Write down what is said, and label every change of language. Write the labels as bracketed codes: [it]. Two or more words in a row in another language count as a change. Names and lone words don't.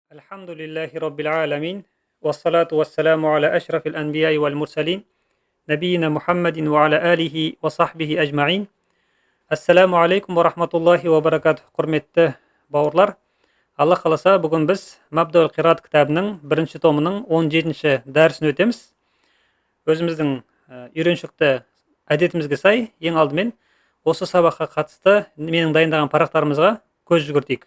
[ar] الحمد لله رب العالمين والصلاة والسلام على أشرف الأنبياء والمرسلين نبينا محمد وعلى آله وصحبه أجمعين. السلام عليكم ورحمة الله وبركاته. [kk] Құрметті бауырлар, Алла қаласа бүгін біз Мабдул Қират кітабының бірінші томының 17-ші дәрісін өтеміз. Өзіміздің үйреншікті әдетімізге сай, ең алдымен осы сабаққа қатысты менің дайындаған парақтарымызға көз жүгіртейік.